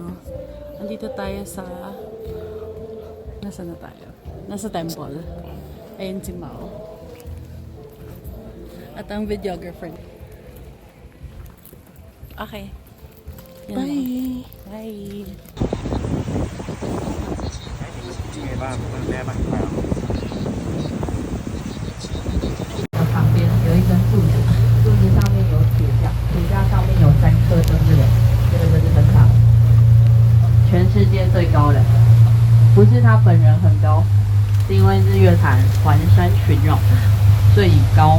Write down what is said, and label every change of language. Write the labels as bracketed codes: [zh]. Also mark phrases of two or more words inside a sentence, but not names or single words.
[tl] Nandito tayo sa... Nasaan na tayo? Nasa temple. Ayun si Mao. At ang videographer. [en] Okay. Yan. Bye! Bye! [zh] 旁边有一根柱子，柱子上面有铁架，铁架上面有3颗灯这个，这个就是灯塔，全世界最高的，不是他本人很高，是因为日月潭环山群绕最高。